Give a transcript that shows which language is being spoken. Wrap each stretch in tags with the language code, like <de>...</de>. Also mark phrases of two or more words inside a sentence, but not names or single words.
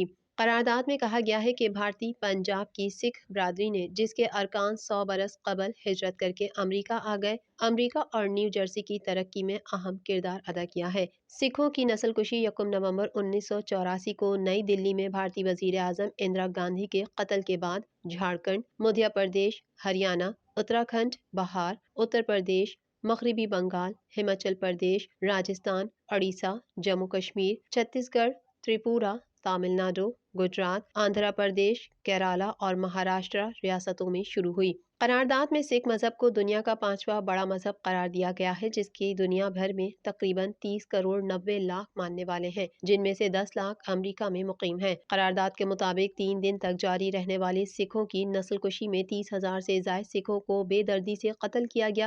<ur>قرارداد میں کہا گیا ہے کہ بھارتی پنجاب کی سکھ برادری نے، جس کے ارکان 100 برس قبل ہجرت کر کے امریکہ آ گئے، امریکہ اور نیو جرسی کی ترقی میں اہم کردار ادا کیا ہے۔ سکھوں کی نسل کشی 1 نومبر 1984 کو نئی دلی میں بھارتی وزیر اعظم اندرا گاندھی کے قتل کے بعد جھارکھنڈ، مدھیہ پردیش، ہریانہ، اتراکھنڈ، بہار، اتر پردیش، مغربی بنگال، ہماچل پردیش، راجستھان، اڑیسہ، جموں کشمیر، چھتیس گڑھ، تریپورہ، تامل ناڈو، گجرات، آندھرا پردیش، کیرالہ اور مہاراشٹر ریاستوں میں شروع ہوئی۔ قرارداد میں سکھ مذہب کو دنیا کا 5واں بڑا مذہب قرار دیا گیا ہے، جس کی دنیا بھر میں تقریباً 30 کروڑ 90 لاکھ ماننے والے ہیں، جن میں سے 10 لاکھ امریکہ میں مقیم ہیں۔ قرارداد کے مطابق 3 دن تک جاری رہنے والی سکھوں کی نسل کشی میں 30,000 سے زائد سکھوں کو بے دردی سے قتل کیا گیا۔</ur>